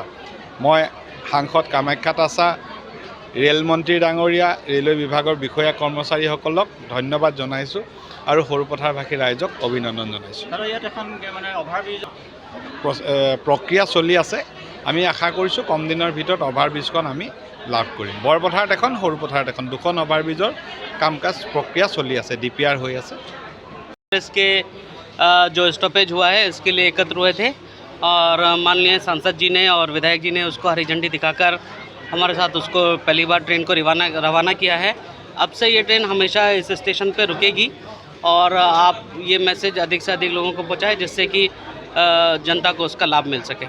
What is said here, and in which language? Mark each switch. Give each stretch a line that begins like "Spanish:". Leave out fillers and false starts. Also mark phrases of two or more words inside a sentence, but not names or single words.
Assamese: মই সাংসদ কামাখ্যা তাছা, ৰেলমন্ত্ৰী ডাঙৰীয়া, ৰেলৱে বিভাগৰ বিষয়া কৰ্মচাৰীসকলক ধন্যবাদ জনাইছোঁ আৰু সৰুপথাৰবাসী ৰাইজক অভিনন্দন জনাইছোঁ। প্ৰক্ৰিয়া চলি আছে। আমি আশা কৰিছোঁ কম দিনৰ ভিতৰত অভাৰব্ৰিজখন আমি লাভ কৰিম। বৰপথাৰত এখন, সৰুপথাৰত এখন, দুখন অভাৰব্ৰিজৰ কাম কাজ প্ৰক্ৰিয়া চলি আছে, DPR হৈ আছে।
Hindi: इसके जो स्टॉपेज हुआ है इसके लिए एकत्र हुए थे और माननीय सांसद जी ने और विधायक जी ने उसको हरी झंडी दिखाकर हमारे साथ उसको पहली बार ट्रेन को रवाना किया है। अब से ये ट्रेन हमेशा इस स्टेशन पे रुकेगी और आप ये मैसेज अधिक से अधिक लोगों को पहुंचाएं जिससे कि जनता को उसका लाभ मिल सके।